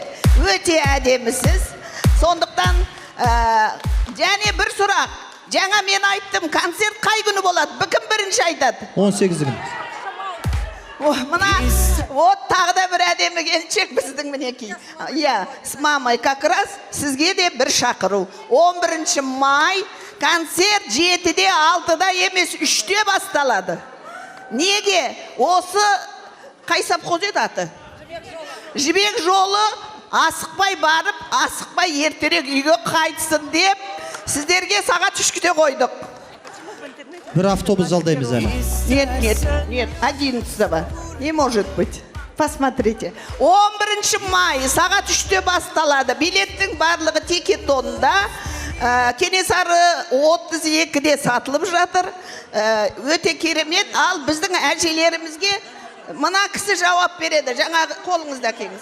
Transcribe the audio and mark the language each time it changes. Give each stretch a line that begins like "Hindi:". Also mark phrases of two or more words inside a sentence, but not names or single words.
Kazakh: Өте әдемісіз. Сондықтан және бір сұрақ. Жаңа мен айттым, концерт қай күні болады? Кім бірінші айтады? 18 күн. Мына, вот тағы да бір әдемі келіншек біздің мінекей. Иә,
Russian: с мамой как раз
Kazakh: сізге де бір шақыру. 11 май концерт 7-де, 6-да емес 3-те басталады. Неге? Осы қай совхоз еді аты? Жібек жолы асықпай барып, асықпай ертерек үйге қайтсын деп, сіздерге сағат 3-те қойдық. Bir автобус жалдаймыз әлі.
Russian: Нет, 11 ба. Не может быть.
Kazakh: Посмотрите. 11 май сағат 3-те басталады. Билеттің барлығы тикетонда. Кенесары 32-де сатылып жатыр. Өте керемет. Ал біздің әжелерімізге мына кісі жауап береді. Жаңағы қолыңызда кеңіз.